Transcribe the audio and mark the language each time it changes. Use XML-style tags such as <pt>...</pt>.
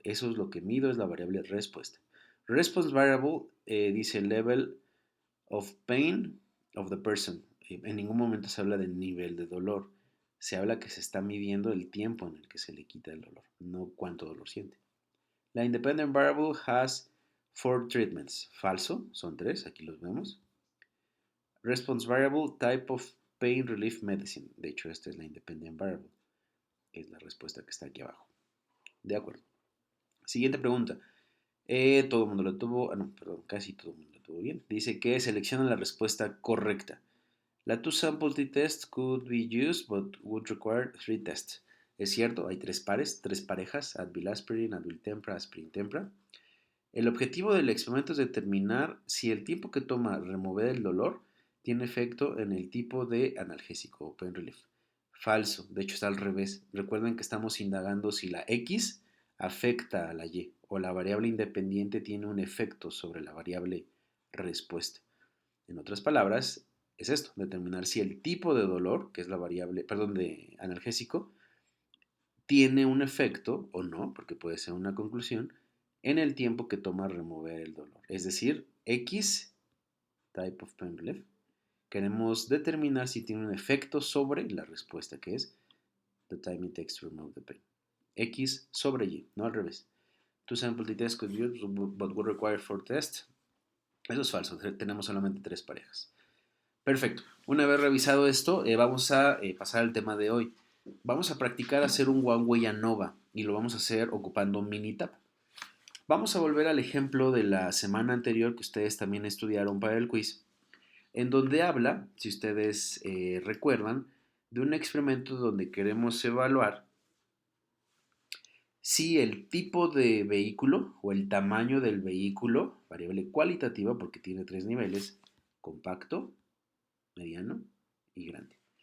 <es>Eso es lo que mido, es la variable respuesta.</es> <en>Response variable</en> <es>dice</es> <en>level of pain of the person.</en> <es>En ningún momento se habla de nivel de dolor. Se habla que se está midiendo el tiempo en el que se le quita el dolor, no cuánto dolor siente.</es> <en>La independent variable has four treatments.</en> <es>Falso, son tres, aquí los vemos.</es> <en>Response variable type of pain relief medicine.</en> <es>De hecho, esta es la independent variable, que es la respuesta que está aquí abajo. De acuerdo. Siguiente pregunta. Todo el mundo lo tuvo, perdón, casi todo el mundo lo tuvo bien. Dice que selecciona la respuesta correcta.</es> <en>La two-sample t-test could be used but would require three tests.</en> <es>Es cierto, hay tres pares, tres parejas, Advil aspirin, Advil tempra, aspirin tempra. El objetivo del experimento es determinar si el tiempo que toma remover el dolor tiene efecto en el tipo de analgésico o pain relief. Falso, de hecho está al revés. Recuerden que estamos indagando si la X afecta a la Y o la variable independiente tiene un efecto sobre la variable respuesta. En otras palabras, es esto, determinar si el tipo de dolor, que es la variable, perdón, de analgésico, tiene un efecto o no, porque puede ser una conclusión, en el tiempo que toma remover el dolor. Es decir, X,</es> <en>type of pain relief,</en> <es>queremos determinar si tiene un efecto sobre la respuesta, que es</es> <en>the time it takes to remove the pain.</en> <es>X sobre Y, no al revés.</es> <en>Two sample t-test could be used, but would require four tests.</en> <es>Eso es falso, tenemos solamente tres parejas. Perfecto. Una vez revisado esto, vamos a pasar al tema de hoy. Vamos a practicar hacer un One Way ANOVA y lo vamos a hacer ocupando Minitab. Vamos a volver al ejemplo de la semana anterior que ustedes también estudiaron para el quiz, en donde habla, si ustedes recuerdan, de un experimento donde queremos evaluar si el tipo de vehículo o el tamaño del vehículo, variable cualitativa porque tiene tres niveles, compacto, mediano y grande.</es>